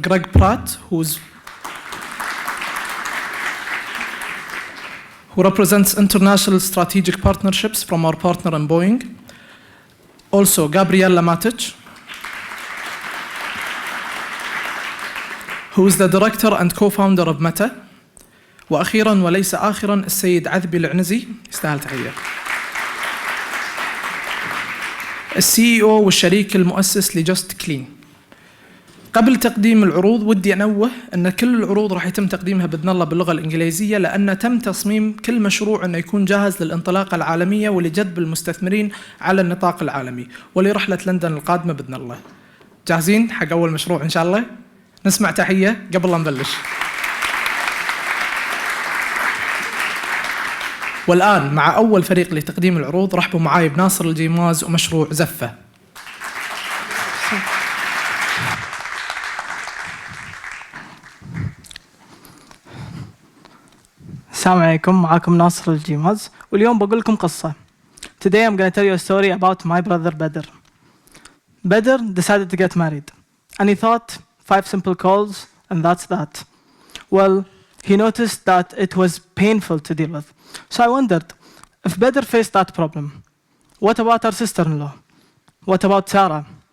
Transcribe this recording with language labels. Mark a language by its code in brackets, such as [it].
[en] Greg Pratt who represents international strategic partnerships from our partner in Boeing. Also Gabriella Matic, who is the director and co-founder of Meta. [ar] وأخيراً وليس آخراً السيد عذبي العنزي، يستاهل تحية، الCEO والشريك المؤسس لجست كلين. قبل تقديم العروض ودي أنوه أن كل العروض راح يتم تقديمها بإذن الله باللغة الإنجليزية، لأن تم تصميم كل مشروع أنه يكون جاهز للانطلاقة العالمية ولجذب المستثمرين على النطاق العالمي ولرحلة لندن القادمة بإذن الله. جاهزين حق أول مشروع إن شاء الله؟ نسمع تحية قبل لا نبلش. والآن مع أول فريق لتقديم العروض، رحبوا معاي بناصر الجيماز ومشروع زفة. السلام عليكم، معاكم ناصر الجيماز، واليوم بقول لكم قصة. [en] Today I'm going to tell you a story about my brother Badr. Badr decided to get married, and he thought 5 simple calls and that's that. Well, he noticed that it was painful to deal with. So I wondered, if Badr faced that problem, what about our sister-in-law? What about Sarah?